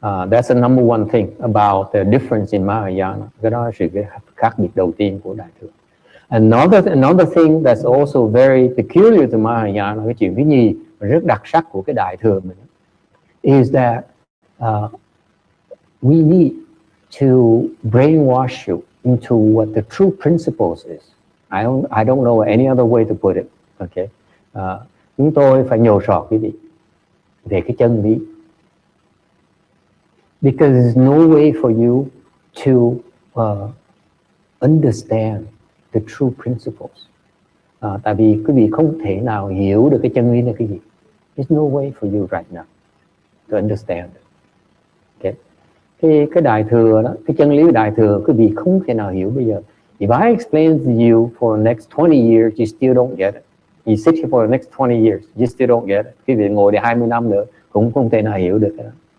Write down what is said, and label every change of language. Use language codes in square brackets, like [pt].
[en] That's the number one thing about the difference in Mahayana. [vi] Cái đó là sự khác biệt đầu tiên của đại thừa. [en] Another thing that's also very peculiar to Mahayana, [vi] cái chuyện thứ nhì rất đặc sắc của cái đại thừa mình, [en] is that we need to brainwash you into what the true principles is. I don't know any other way to put it. Okay, [vi] chúng tôi phải nhồi sọ quý vị về cái chân lý, [en] because there's no way for you to understand the true principles. [vi] Tại vì quý vị không thể nào hiểu được cái chân lý là cái gì. [en] There's no way for you right now to understand it. [vi] Okay, cái đại thừa đó, cái chân lý đại thừa quý vị không thể nào hiểu bây giờ. [en] If I explain to you for the next 20 years, you still don't get it. You sit here for the next 20 years, you still don't get it. [vi] Quý vị ngồi để 20 năm nữa cũng không thể nào hiểu được cái đó.